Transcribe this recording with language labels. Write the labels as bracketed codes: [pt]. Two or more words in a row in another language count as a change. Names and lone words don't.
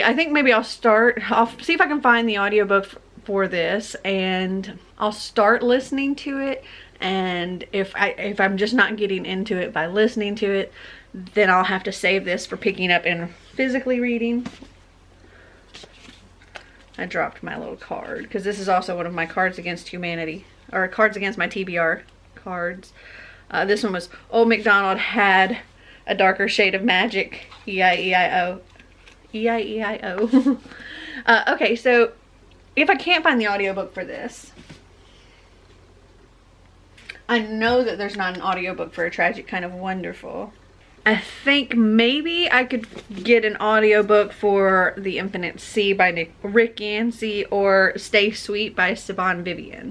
[en] I think maybe I'll see if I can find the audiobook for this, and I'll start listening to it, and if I'm just not getting into it by listening to it, then I'll have to save this for picking up and physically reading. I dropped my little card, because this is also one of my Cards Against Humanity, or Cards Against my TBR cards. This one was Old MacDonald Had a Darker Shade of Magic, E-I-E-I-O. E-I-E-I-O. Okay, so if I can't find the audiobook for this, I know that there's not an audiobook for A Tragic Kind of Wonderful. I think maybe I could get an audiobook for The Infinite Sea by Rick Yancey or Stay Sweet by Siobhan Vivian.